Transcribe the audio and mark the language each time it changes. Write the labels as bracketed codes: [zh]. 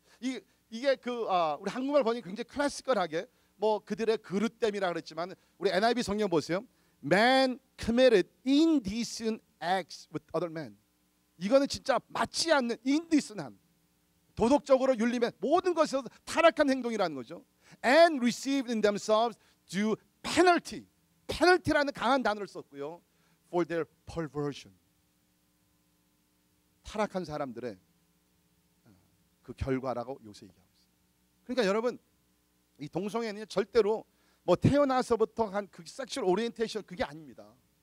[ko] 이게 우리 한국말 번역이 굉장히 클래시컬하게 그들의 그릇 때문이라 그랬지만 우리 NIV 성경 보세요. [en] Man committed indecent acts with other men. [ko] 이거는 진짜 맞지 않는 indecent한, 도덕적으로 윤림의 모든 것에서 타락한 행동이라는 거죠. [en] And received in themselves due penalty. [ko] penalty라는 강한 단어를 썼고요. [en] For their perversion. [ko] 타락한 사람들의 그 결과라고 요새 얘기하고 있어요. 그러니까 여러분, 이 동성애는 절대로 태어나서부터 한 그 섹슈얼 오리엔테이션 그게 아닙니다.